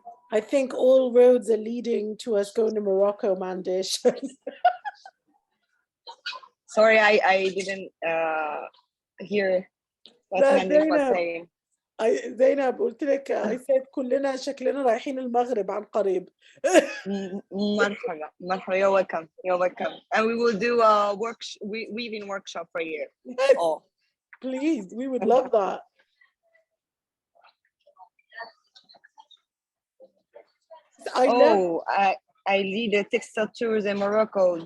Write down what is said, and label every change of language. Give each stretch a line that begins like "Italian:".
English: I think all roads are leading to us going to Morocco, Mandish. Sorry, I didn't hear what Mandish was saying.
Arabic: زينب قلت لك
English: I said
Arabic: كلنا شكلنا رايحين المغرب عن قريب. مرحبا مرحبا,
English: you're welcome, you're welcome. And we will do a weaving workshop for you. Yes. Oh, please, we would love that. I lead a textile tours in Morocco.